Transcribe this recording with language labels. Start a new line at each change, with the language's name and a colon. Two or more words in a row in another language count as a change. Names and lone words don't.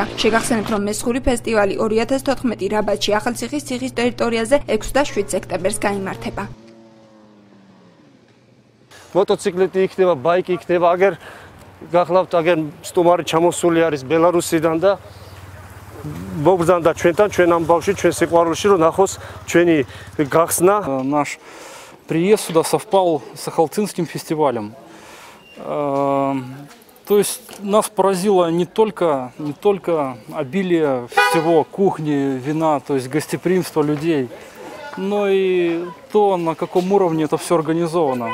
Georgian: შეგახსენებთ, რომ მესხური ფესტივალი 2014 რაბათში ახალციხის ციხის ტერიტორიაზე 6-7 სექტემბერს გაიმართება. მოტოციკლეტი იქნება, ბაიკი იქნება, აგერ გახლავთ, აგერ სტუმარი ჩამოსული არის ბელარუსიდან და მოგბრძანდა ჩვენთან, ჩვენ ამ ბავშვი, ჩვენ სიყვარულში, რომ ნახოს ჩვენი გახსნა.
Russian: Наш приезд сюда совпал с Ахалцинским фестивалем. То есть нас поразило не только обилие всего, кухни, вина, то есть гостеприимство людей, но и то, на каком уровне это все организовано.